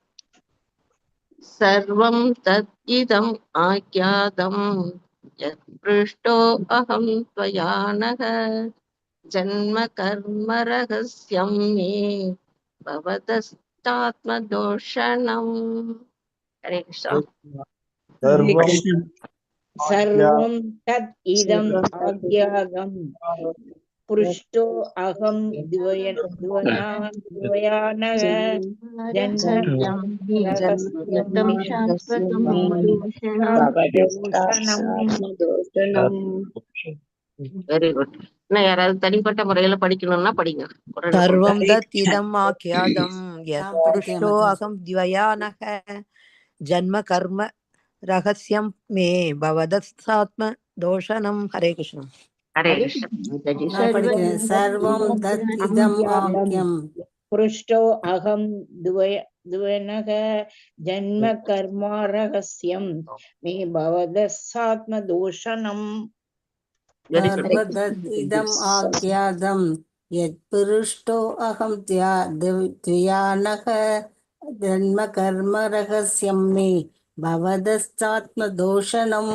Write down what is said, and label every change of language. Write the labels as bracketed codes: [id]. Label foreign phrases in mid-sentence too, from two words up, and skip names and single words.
[sa] सर्वं तत् इदम् आख्यातं यत् पृष्टो अहं त्वया नघ जन्म कर्म रहस्यं मे भवतस्तात्म तोषणम्. हरे कृष्ण. सर्वं तत् इदम् आज्ञातम् पृष्टो अहं द्वयानघ [en] Very good. [ta] இன்னும் யாராவது தனிப்பட்ட முறையில படிக்கணும்னா படிங்க. [sa] सर्वं तत् इदम् आख्यातं यत् पुरुषो अहं त्वयानघ जन्म कर्म रहस्यं मे भवतस्तात्म तोषणम्. हरे कृष्ण. हरे कृष्ण. सर्वं तत् इदम् आख्यम् पृष्टो अहं द्वयनघ जन्म कर्म रहस्यं मे भवदस्सात्म दोषणम्. सर्वदत् इदम् आज्ञातं यत् पुरुषो अहं द्वयानघ जन्म कर्म रहस्यं मे भवदस्सात्मदोषणम्.